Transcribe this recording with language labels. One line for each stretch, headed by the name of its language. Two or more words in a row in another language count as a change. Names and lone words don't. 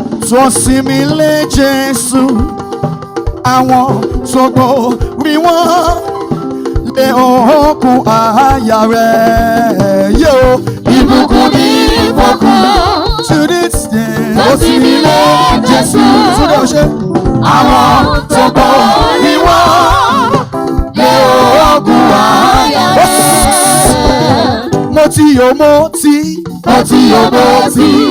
Yoruba: Tó sinmi lé Jésù, àwọn tó gbórí wọn lé òkun àyà rẹ̀ yé o. Ìbùkún ní fòkú.
English: To this day,
Yoruba: Tó sinmi lé Jésù. Túndé o ṣe. Àwọn tó gbórí wọn lé òkun àyà rẹ̀. Mo ti yò, mo ti. Mo ti yò, mo ti.